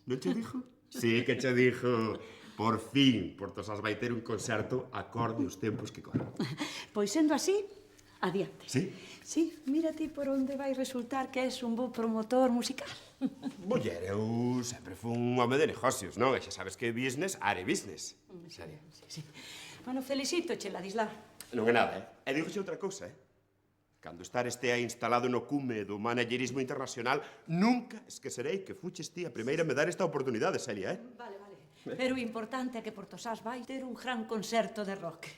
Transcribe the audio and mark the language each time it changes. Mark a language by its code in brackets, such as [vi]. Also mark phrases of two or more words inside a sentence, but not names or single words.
[gl] Non che dixo? Sí que che dixo. Por fin, Portosás vai ter un concerto acorde aos tempos que corren. Pois sendo así, adiante. Sí? Sí, mira ti por onde vai resultar que és un bo promotor musical. Muller, eu sempre fui un home de negocios, non? E xa sabes que [en] business are business. [gl] Serio. Sí. Bueno, felicito, che, Ladislau. Non é nada, E dígoche outra cousa, Cando estar estea instalado no cume do managerismo internacional, nunca esquecerei que fuches ti a primeira me dar esta oportunidade, Celia, Vale. Pero o importante é que Portosás vai ter un gran concerto de rock.